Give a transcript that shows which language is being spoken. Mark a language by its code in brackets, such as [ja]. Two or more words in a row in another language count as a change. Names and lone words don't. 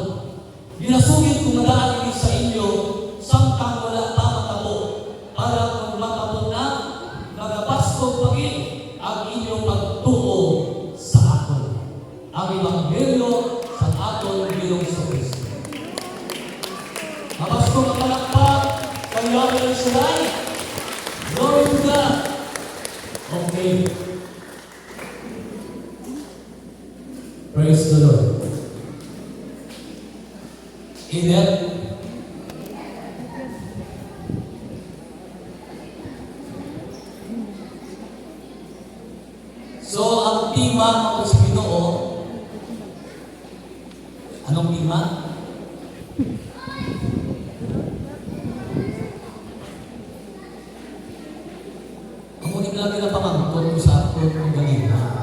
[hil] Ginasugid kong madaan ini sa inyo, samtang wala pa matabo, para kung matabo na, nagabaskog pagin ang inyong pagtuo sa akon. Ang Ebanghelyo sa aton Ginoong Kristo. Mabaskog ang palakpak, kanyang ng silay. [en] Glory to God. Okay. Praise the Lord. Amen. So, [hil] ang tema ako sa Ginoo, anong tema? Ang ulit lagi na pamangkot ko sa ako ng ganina.